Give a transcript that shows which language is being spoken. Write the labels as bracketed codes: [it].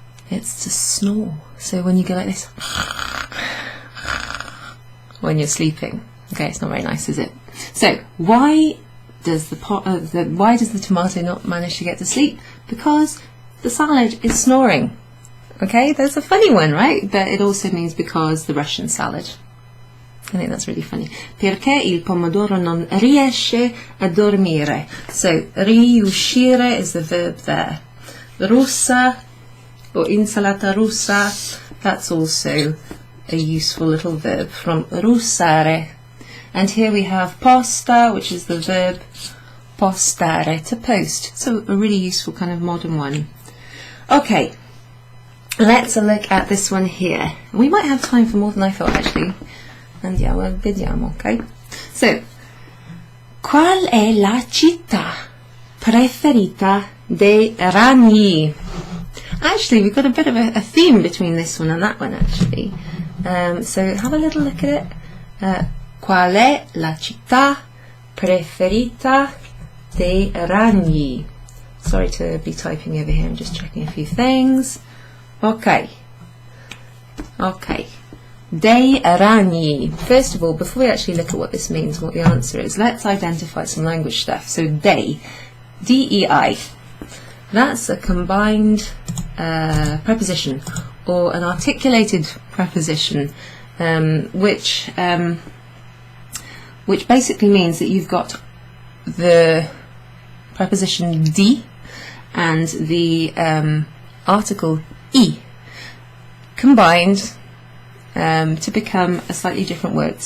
[en] It's to snore. So when you go like this, when you're sleeping. Okay, it's not very nice, is it? So why does the tomato not manage to get to sleep? Because the salad is snoring. Okay, that's a funny one, right? But it also means because the Russian salad. I think that's really funny. [it] Perché il pomodoro non riesce a dormire. [en] So riuscire is the verb there. Russa or [it] insalata russa, [en] that's also a useful little verb from russare. And here we have posta, which is the verb postare, to post. So a really useful kind of modern one. Okay, let's look at this one here. We might have time for more than I thought actually. [it] Andiamo, vediamo, okay? So, qual è la città preferita dei ragni? [en] Actually, we've got a bit of a theme between this one and that one actually. So have a little look at it. [it] Qual è la città preferita dei ragni? [en] Sorry to be typing over here, I'm just checking a few things. Okay. Okay. [it] Dei ragni. [en] First of all, before we actually look at what this means, what the answer is, let's identify some language stuff. So dei, D-E-I, that's a combined preposition, or an articulated preposition, which basically means that you've got the preposition di and the article I combined to become a slightly different word.